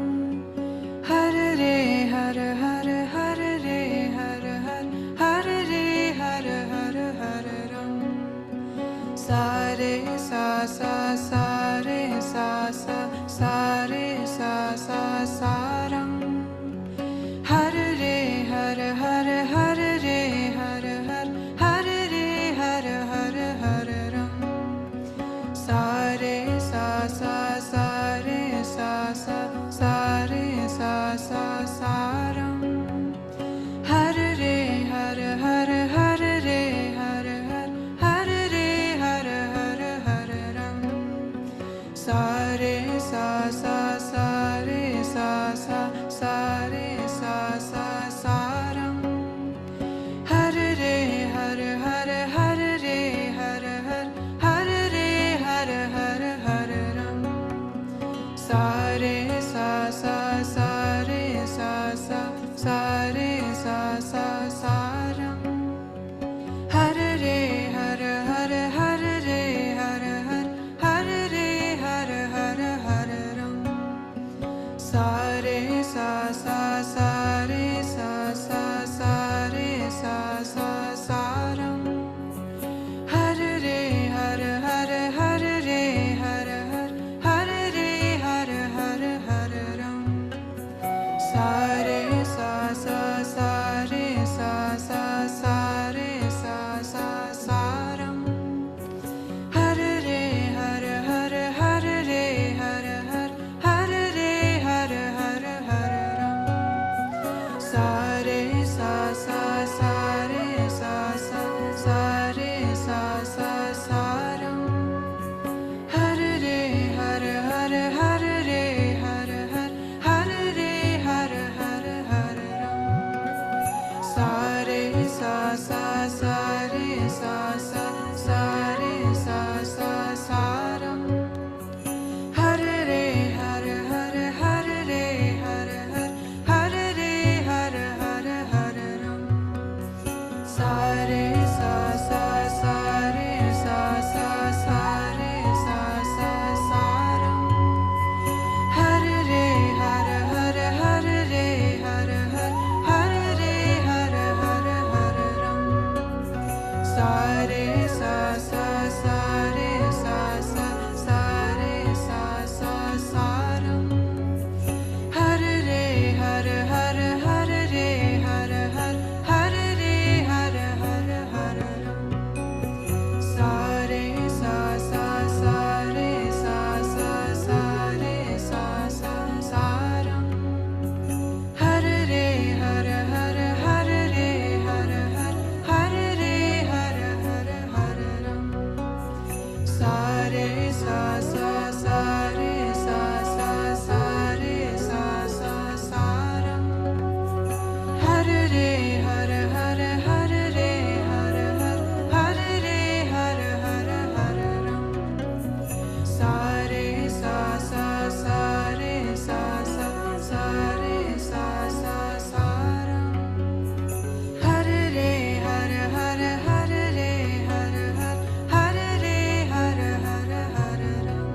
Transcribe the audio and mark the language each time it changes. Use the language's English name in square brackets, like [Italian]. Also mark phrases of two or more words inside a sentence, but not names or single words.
[Sanskrit] Har re har har har re har har har re har har har ram. Sa re sa sa sa re sa sa sa re sa sa sa ram. Har re har har har re har har har re har har har ram. Sa re sa sa sa re sa sa sa re sa sa sa ram. Har re har har har re har har har re har har har ram. Sa re sa sa sa re sa sa sa re sa sa sa ram. Har re har har har re har har har re har har har ram. Sa re sa sa sa re sa sa sa re sa sa sa ram. Har re har har har re har har har re har har har ram. Sa re sa sa sa re sa sa sa re sa sa sa ram. Har re har har har re har har har re har har har ram. Sa re sa sa sa re sa sa sa re sa sa sa ram. Har re har har har re har har har re har har har ram. Sa re sa sa sa re sa sa sa re sa sa sa ram. Har re har har har re har har har re har har har ram. Sa re sa sa sa re sa sa sa re sa sa sa ram. Har re har har har re har har har re har har har ram. Sa re sa sa sa re sa sa sa re sa sa sa ram. Har re har har har re har har har re har har har ram. Sa re sa sa sa re sa sa sa re sa sa sa ram. Har re har har har re har har har re har har har ram. Sa re sa sa sa re sa sa sa re sa sa sa ram. Har re har har har re har har har re har har har ram. Sa re sa sa sa re sa sa sa re sa sa sa ram. Har re har har har re har har har re har har har ram. Sa re sa sa sa re sa sa sa re sa sa sa ram. Har re har har har re har har har re har har har ram.